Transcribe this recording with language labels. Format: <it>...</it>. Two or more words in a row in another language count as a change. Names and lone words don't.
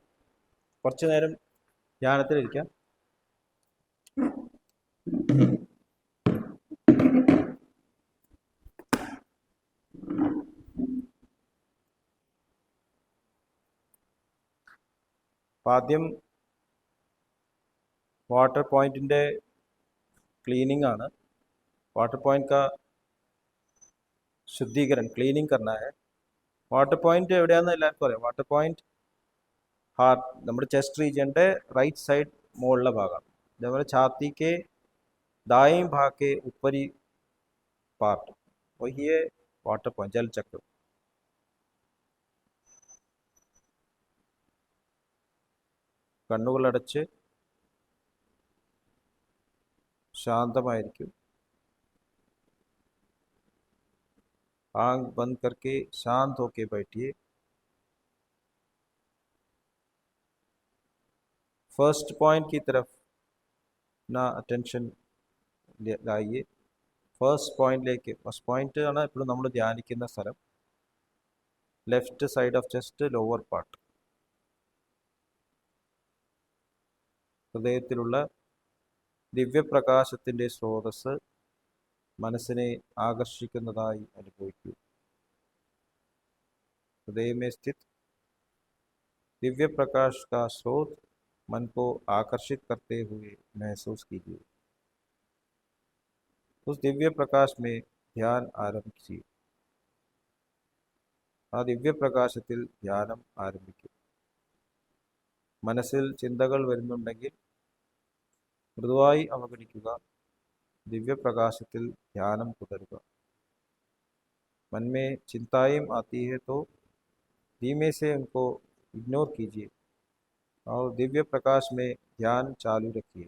<ml>കുറച്ചു നേരം ധ്യാനത്തിലിരിക്കാം. ആദ്യം</ml> <en>water point</en> <ml>क्लीनिंग ആണ്.</ml> <en>water point</en> <hi>का शुद्धिकरण क्लीनिंग करना है.</hi> <en>water point</en> <ml>എവിടെയാണെന്ന് എല്ലാവർക്കും അറിയാം.</ml> <en>water point</en> <ml>ഹാർട്ട്, നമ്മുടെ</ml> <en>chest region right side</en> <ml>മുകളിലെ ഭാഗം, അതേപോലെ</ml> <hi>छाती के दाएं भाग के ऊपरी पार्ट, वही है वाटर पॉइंट, जल चक्र.</hi> <ml>കണ്ണുകളടച്ച് शांतമായിരിക്കും.</ml> <hi>आंख बंद करके शांत होके बैठिए.</hi> <en>first point</en> <hi>की तरफ ना अटेंशन लाइए.</hi> <en>first point, first point</en> <ml>ആണ് ഇപ്പോൾ നമ്മൾ ധ്യാനിക്കുന്ന സ്ഥലം.</ml> <en>Left side of chest, lower part.</en> <ml>ഹൃദയത്തിലുള്ള ദിവ്യപ്രകാശത്തിൻ്റെ സ്രോതസ് മനസ്സിനെ ആകർഷിക്കുന്നതായി അനുഭവിക്കൂ.</ml> <hi>हृदय में स्थित दिव्य प्रकाश का स्रोत मन को आकर्षित करते हुए महसूस कीजिए. उस दिव्य प्रकाश में ध्यान आरंभ कीजिए.</hi> <ml>ആ ദിവ്യപ്രകാശത്തിൽ ധ്യാനം ആരംഭിക്കും. മനസ്സിൽ ചിന്തകൾ വരുന്നുണ്ടെങ്കിൽ മൃദുവായി അവഗണിക്കുക. ദിവ്യ പ്രകാശത്തിൽ ധ്യാനം തുടരുക.</ml> <hi>मन में चिंताएं आती है तो धीमे से उनको इग्नोर कीजिए और दिव्य प्रकाश में ध्यान चालू रखिए.</hi>